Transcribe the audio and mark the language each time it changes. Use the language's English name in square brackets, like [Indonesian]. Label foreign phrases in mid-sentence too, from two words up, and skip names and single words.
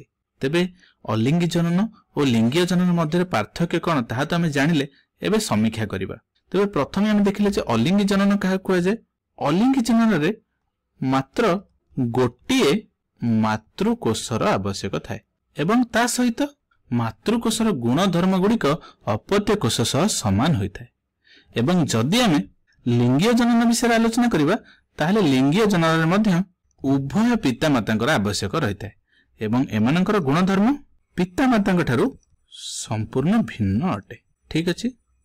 [Odia] ତେବେ ଅଲିଙ୍ଗୀ ଜନନ ଔର ଲିଙ୍ଗୀୟ ଜନନ ମଧ୍ୟ ପାର୍ଥକ୍ୟ କୌଣ ତାହା ତ ଆମେ ଜାଣିଲେ ଏବେ ସମୀକ୍ଷା କରିବା। ତେବେ ପ୍ରଥମେ ଆମେ ଦେଖିଲେ ଯେ ଅଲିଙ୍ଗୀ ଜନନ କାହା କୁଆ ଯାଏ। ଅଲିଙ୍ଗୀ ଜନନ ରେ ମାତ୍ର ଗୋଟିଏ ମାତୃକୋଷର ଆବଶ୍ୟକ ଥାଏ ଏବଂ ତା ସହିତ ମାତୃକୋଷର ଗୁଣ ଧର୍ମ ଗୁଡ଼ିକ ଅପତ୍ୟ କୋଷ ସହ ସମାନ ହୋଇଥାଏ ଏବଂ ଯଦି ଆମେ ଲିଙ୍ଗୀୟ ଜନନ ବିଷୟ ଆଲୋଚନା କରିବା ତାହାଲେ ଲିଙ୍ଗୀୟ ଜନନ ରେ ମଧ୍ୟ ଉଭୟ ପିତା ମାତାଙ୍କର ଆବଶ୍ୟକ ରହିଥାଏ ଏବଂ ଏମାନଙ୍କର ଗୁଣ ଧର୍ମ ପିତା ମାତାଙ୍କ ଠାରୁ ସମ୍ପୂର୍ଣ୍ଣ ଭିନ୍ନ ଅଟେ। ଠିକ ଅଛି।